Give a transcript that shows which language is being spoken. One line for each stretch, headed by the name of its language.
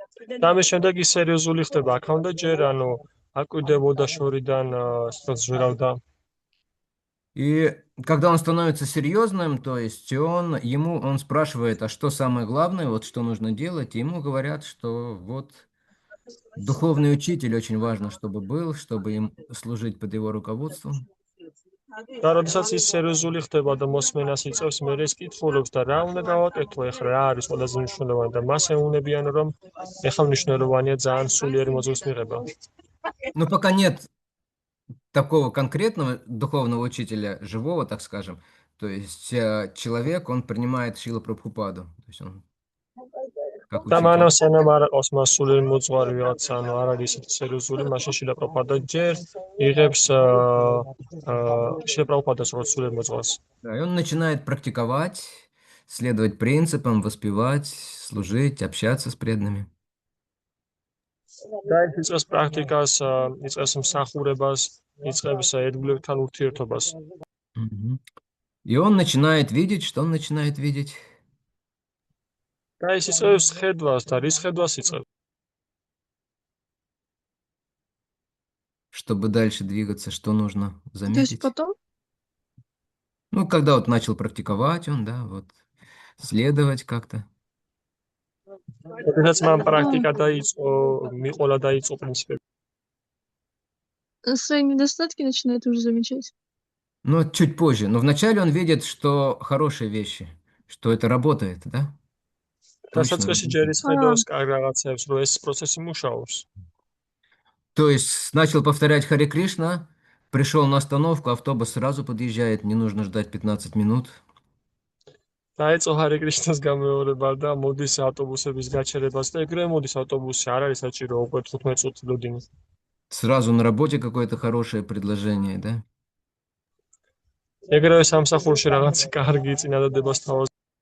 Georgian: და ამის შემდეგ ის სერიოზული ხდება, აქამდე ჯერ აკვირდებოდა შორიდან ზვერავდა.
Russian: И когда он становится серьезным, то есть он спрашивает, а что самое главное, вот что нужно делать, и ему говорят, что вот духовный учитель очень важно, чтобы был, чтобы им служить под его руководством.
Georgian: და როდესაც ის სერიოზული ხდება და მოსმენას იწევს, მე ეს კითხულობს და რა უნდა გავაკეთო, ეხლა რა არის ყველაზე მნიშვნელოვანი და მას ეუბნებიან, რომ ეხლა მნიშვნელოვანია ძალიან სულიერი მოძღვრის მიღება.
Russian: Но пока нет такого конкретного духовного учителя, живого, так скажем, то есть человек, он принимает Шрила Прабхупаду, то есть он как
Georgian: და
Russian: учитель.
Georgian: მანამ სანამ არ აქვს მას სულიერი მოძღვარი ვიღაცა, არ არის ისეთი სერიოზული, მაშინ შილა პრაბჰუპადა ჯერ იღებს შილა პრაბჰუპადას როგორც სულიერ მოძღვარს.
Russian: Да, и он начинает практиковать, следовать принципам, воспевать, служить, общаться с преданными.
Georgian: და ის იწყებს პრაქტიკას, იწყებს მსახურებას, იწყებს ერთგულებთან ურთიერთობას.
Russian: И он начинает видеть, что он начинает видеть?
Georgian: და ის იწყებს ხედვას და რის ხედვას იწყებს?
Russian: Чтобы дальше двигаться, что нужно То есть заметить? потом? Ну, когда вот начал практиковать он, да, вот, следовать как-то.
Georgian: როდესაც მან პრაქტიკა დაიწყო, მიყოლა დაიწყო პრინციპები.
Russian: Свои недостатки начинает уже замечать. Но чуть позже. Но вначале он видит, что хорошие вещи, что это работает, да? Точно.
Georgian: დასაწყისში ჯერის ხედავს კარგ რაღაცებს, რომ ეს პროცესი მუშაობს.
Russian: То есть начал повторять Харе Кришна, пришел на остановку, автобус сразу подъезжает, не нужно ждать 15 минут.
Georgian: დაეწყო ჰარე კრიშნას გამეორება და მოდის ავტობუსების გაჩერებას და ეგრევე მოდის ავტობუსი, არ არის საჭირო უკვე 15 წუთი ლოდინი.
Russian: Сразу на работе какое-то хорошее предложение, да?
Georgian: ეგრევე სამსახურში რაღაც კარგი წინადადებას თავაზ.